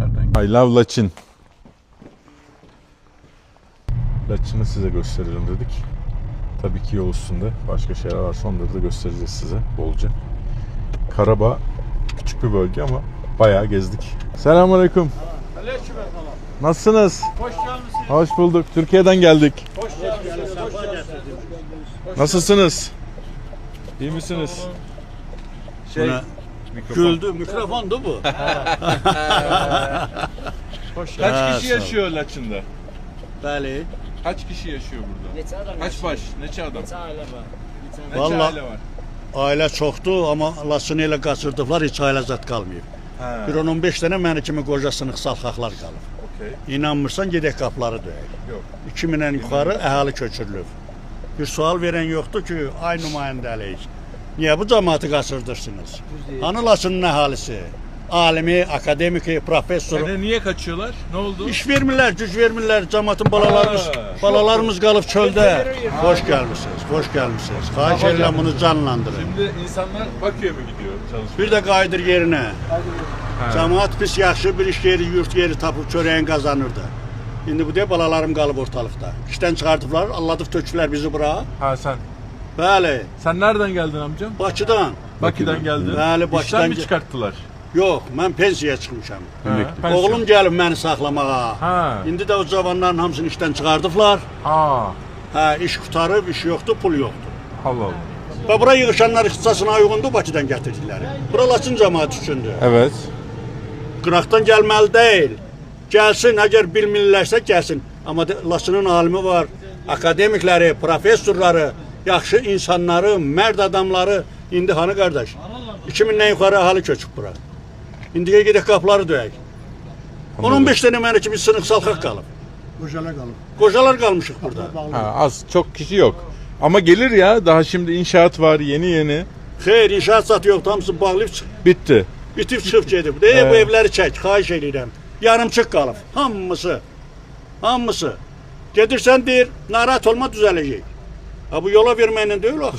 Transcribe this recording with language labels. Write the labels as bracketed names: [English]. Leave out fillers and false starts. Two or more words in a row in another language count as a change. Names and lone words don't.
[English] I love Laçin. [Turkish] Laçin'i size gösterelim dedik. Tabii ki yol üstünde başka şeyler varsa onları da göstereceğiz size bolca. Karabağ küçük bir bölge ama bayağı gezdik. Selamünaleyküm. Nasılsınız? Hoş geldiniz. Hoş bulduk. Türkiye'den geldik. Hoş geldiniz. Nasılsınız? İyi misiniz? Güldü, mikrofondu bu. Kaç kişi yaşıyor Laçın'da? [Azerbaijani] Bəli. [Turkish] Kaç kişi yaşıyor burada? [Azerbaijani] Neçə adam? [Turkish] Kaç baş? [Azerbaijani] Neçə adam? Neçə ailə var? Neçə [Turkish] Vallahi- aile var? [Azerbaijani] Ailə çoxdur, amma Laçını elə qaçırdıqlar, heç ailə zət qalmayıb. Ha. Bir 10-15 dənə məni kimi qoca sınıq salxaqlar qalıb. [Turkish] Okey. [Azerbaijani] İnanmırsan, gedək qapıları döyək. [Turkish] Yok. [Azerbaijani] 2000-dən yuxarı əhali köçürülüb. Bir sual verən yoxdur ki, ay nümayəndəlik. Niyə bu cəmaatı qaçırdırsınız? Hani Laçının əhalisi? Alimi, akademiki, professoru. [Turkish] Yani niye kaçıyorlar? Ne oldu? [Azerbaijani] İş vermirlər, güc vermirlər. Cəmaatın Ha. balalarımız qalıb çöldə. Xoş gəlmisiniz, xoş gəlmisiniz. Xahiş edirəm bunu canlandırın. [Turkish] Şimdi insanlar Bakü'ye mi gidiyor çalışmaya? [Azerbaijani] Bir də qayıdır yerinə. Cəmaat pis yaxşı bir iş yeri, yurt yeri tapıb çörəyin qazanırdı. İndi bu deyə balalarım qalıb ortalıqda. İşdən çıxardıblar, alladıb tökülər bizi bura. [Turkish] Ha sen. [Azerbaijani] Bəli, [Turkish] Sen nereden geldin amcam? [Azerbaijani] Bakıdan. [Turkish] Bakü'den geldin. [Azerbaijani] Bəli, [Turkish] İşten [Azerbaijani] Bakıdan [Turkish] mi çıkarttılar? [Azerbaijani] Yox, mən pensiyaya çıxmışam. [Turkish] Pensiyon. [Azerbaijani] Oğlum gəlib məni saxlamağa. Ha. İndi də o cavanların hamısını işdən çıxardıblar. Ha. Hə, iş qutarıb, iş yoxdur, pul yoxdur. Allah Allah. Və bura yığışanlar ixtisasına uyğundur, Bakıdan gətirdilər. Bura Laçın cəmaəti üçündür. [Turkish] Evet. [Azerbaijani] Qıraqdan gəlməli deyil. Gəlsin, əgər bilmirlərsə gəlsin. Amma Laçının alimi var, akademikləri, professorları, yaxşı insanları, mərd adamları. İndi hanı qardaş? 2000-dən yuxarı əhali köçüb bura. İndiyə gedək qapıları döyək. 10-15 dənə mənə kimi sınıq salxaq qalıb. Qocalar qalıb. Qocalar qalmışıq burada. [Turkish] Ha, az çok kişi yok. Ama gelir ya, daha şimdi inşaat var yeni. [Azerbaijani] Xeyr, inşaat satı yoxdur, hamısı bağlayıb [Turkish] Bitti. [Azerbaijani] bitib çıxıb gedib. Bu evləri çək, xahiş edirəm. Yarımçıq qalıb, hamısı. Hamısı. Gedirsən deyir, narahat olma düzələcək. Ha bu yola verməklə deyil axı.